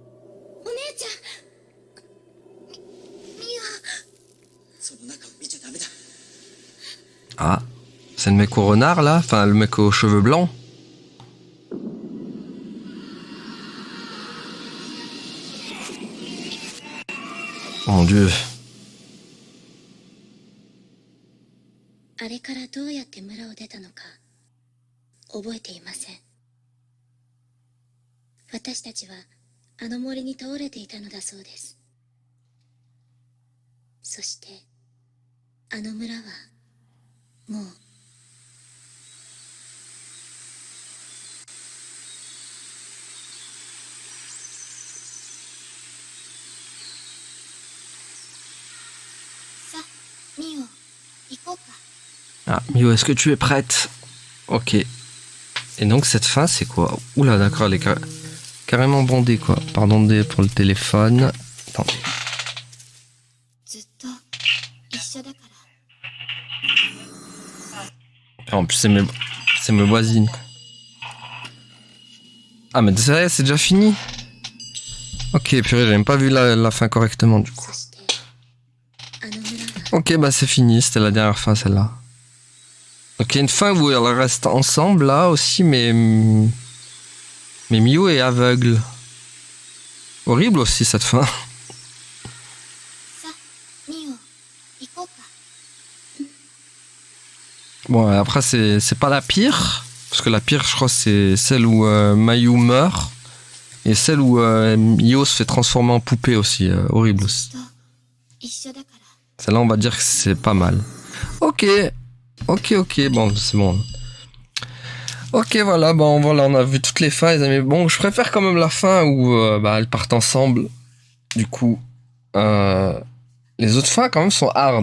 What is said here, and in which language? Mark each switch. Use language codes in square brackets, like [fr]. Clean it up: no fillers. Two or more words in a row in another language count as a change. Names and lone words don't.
[fr] Ah, c'est le mec au renard là, enfin le mec aux cheveux blancs. Oh mon dieu. [ja] あれからどうやって村を出たのか覚えていません。私たちはあの森に倒れていたのだそうです。そしてあの村はもうさあミオ行こうか。 [fr] Ah, Mio, est-ce que tu es prête? Ok. Et donc cette fin, c'est quoi? Oula, d'accord, elle est carrément bondée, quoi. Pardon pour le téléphone. Attendez. [ja] ずっと一緒だから。 [fr] En plus, c'est mes voisines. Ah, mais ça y est, c'est déjà fini. Ok, purée, j'ai même pas vu la fin correctement, du coup. [ja] そしてあの村は [fr] Ok, bah c'est fini, c'était la dernière fin, celle-là. Donc il y a une fin où elles restent ensemble, là, aussi, mais Mio est aveugle. Horrible aussi, cette fin. [ja] さあミオ行こうか。 [fr] Bon, après, c'est pas la pire. Parce que la pire, je crois, c'est celle où Mayu meurt. Et celle où Mio se fait transformer en poupée aussi. Horrible [ja] ず [fr] aussi. [ja] っと一緒だから。 [fr] Celle-là, on va dire que c'est pas mal. Ok. Ok. Bon, c'est bon. Ok, voilà. Bon, voilà, on a vu toutes les fins, les amis. Bon, je préfère quand même la fin où elles partent ensemble. Du coup, les autres fins, quand même, sont hard.